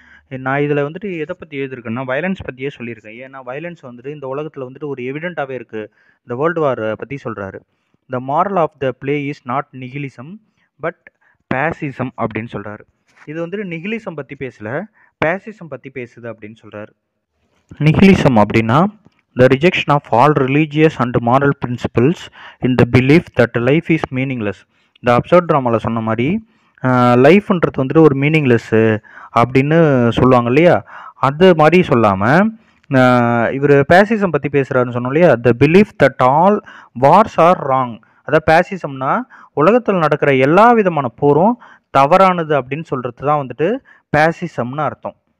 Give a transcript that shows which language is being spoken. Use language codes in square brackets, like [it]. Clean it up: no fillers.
[ta] நான் இதில் வந்துட்டு எதை பற்றி எழுதியிருக்கேன்னா வயலன்ஸ் பற்றியே சொல்லியிருக்கேன். ஏன்னா வயலன்ஸ் வந்துட்டு இந்த உலகத்தில் வந்துட்டு ஒரு எவிடெண்ட்டாகவே இருக்குது. இந்த வேர்ல்டு வார் பற்றி சொல்கிறாரு. [en] the moral of the play is not nihilism but fascism [ta] அப்படின்னு சொல்கிறாரு. இது வந்துட்டு நிகிலிசம் பற்றி பேசல, பேசிசம் பற்றி பேசுது அப்படின்னு சொல்கிறாரு. [en] நிகிலிசம் அப்படின்னா the rejection of all religious and moral principles in the belief that life is meaningless. [ta] இந்த அப்சர்ட் ட்ராமாவில் சொன்ன மாதிரி லைஃப்ன்றது வந்துட்டு ஒரு மீனிங்லெஸ்ஸு அப்படின்னு சொல்லுவாங்க இல்லையா, அது மாதிரி சொல்லாமல் இவர் பேசிசம் பற்றி பேசுகிறாருன்னு சொன்னோம் இல்லையா, [en] The belief that all wars are wrong. [ta] அதாவது பேசிசம்னா உலகத்தில் நடக்கிற எல்லா விதமான போரும் தவறானது அப்படின்னு சொல்கிறது தான் வந்துட்டு பேசிசம்னு அர்த்தம்.